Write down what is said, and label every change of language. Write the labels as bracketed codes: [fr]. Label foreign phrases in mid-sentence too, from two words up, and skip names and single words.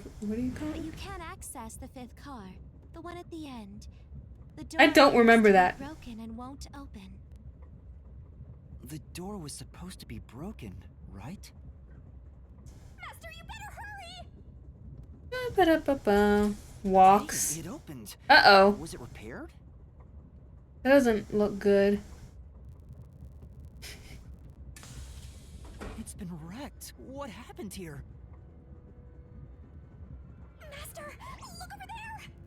[en] What do you call But it? you can't access the 5th car, the one at the end. The door I don't remember is that. broken and won't open. The door was supposed to be broken, right? Master, you better hurry! Ba-da-ba-ba. Walks. Hey, it opened. Uh-oh. Was it repaired? That doesn't look good. It's been wrecked. What happened here? Master, look over there!